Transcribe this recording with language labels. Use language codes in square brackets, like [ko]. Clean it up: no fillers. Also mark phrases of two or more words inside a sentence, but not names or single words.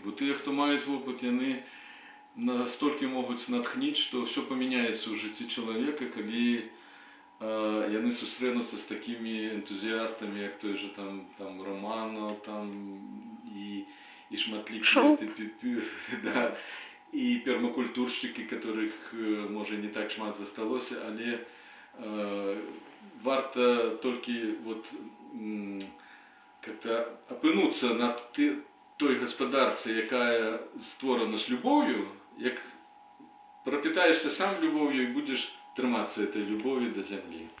[be] Бо тыя, хто маюць вопыт, яны настолькі могуць натхніць, што ўсё памяняецца ў жыцці чалавека, калі яны сустрэнуцца з такімі энтузіястамі, як той же там Романов, там і шматлікія да, і пермакультуршчыкі, которых, можа, не так шмат засталося, але варта толькі вот как-то апынуцца на той гаспадарцы, якая створана з любоўю, як прапітаешся сам любоўю і будзеш трымацца этой любові да зямлі.